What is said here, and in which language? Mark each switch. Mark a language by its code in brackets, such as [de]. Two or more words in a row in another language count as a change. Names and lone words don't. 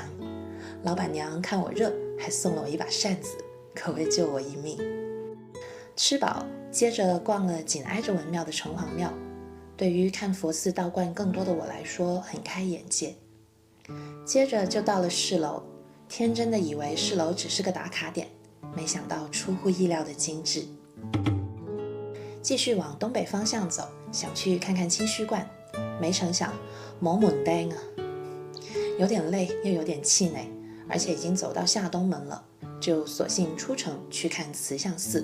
[zh] 老闆娘看我熱，還送了我一把扇子，可謂救我一命。吃飽，接着逛了緊挨着文廟的城隍廟，對於看佛寺道觀更多的我來說，很開眼界。接着就到了士樓，天真的以為士樓只是個打卡點，沒想到出乎意料的精緻。繼續往東北方向走，想去看看清虛觀，沒成想冇門釘啊，有點累又有點氣餒，而且已經走到下東門了，就索性出城去看慈相寺。